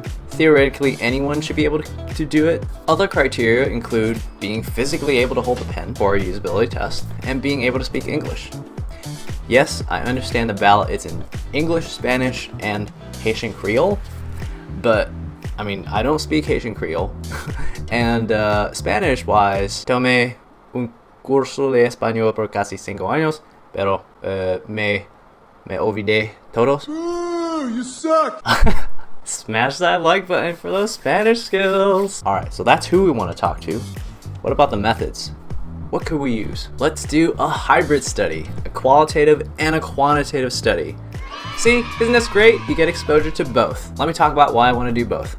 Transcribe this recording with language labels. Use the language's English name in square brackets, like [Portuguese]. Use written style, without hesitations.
[English] Theoretically, anyone should be able to do it. Other criteria include being physically able to hold a pen for a usability test and being able to speak English. Yes, I understand the ballot is in English, Spanish, and Haitian Creole, but I don't speak Haitian Creole. And Spanish-wise, [Spanish] tomé un curso de español por casi 5 años, pero me olvidé todos. [English] Ooh, you suck! Smash that like button for those Spanish skills. Alright, so that's who we want to talk to. What about the methods? What could we use? Let's do a hybrid study, a qualitative and a quantitative study. See, isn't this great? You get exposure to both. Let me talk about why I want to do both.